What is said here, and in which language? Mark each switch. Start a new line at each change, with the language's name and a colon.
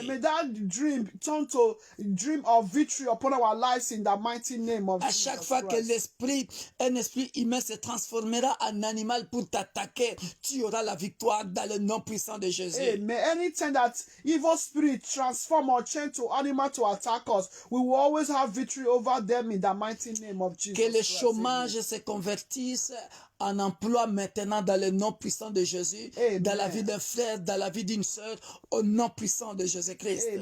English: May that dream turn to a dream of victory upon our lives in the mighty name of Jesus.
French: À chaque fois que un esprit humain se transformera en animal pour t'attaquer, tu auras la victoire dans le nom puissant de Jésus.
English: May anytime that evil spirit transform or change to animal to attack us, we will always have victory over them in the mighty name of Jesus.
French: Que le chômage se convertisse en emploi maintenant dans le nom puissant de Jésus, dans la vie d'un frère, dans la vie d'une sœur, au nom puissant de Jésus-Christ.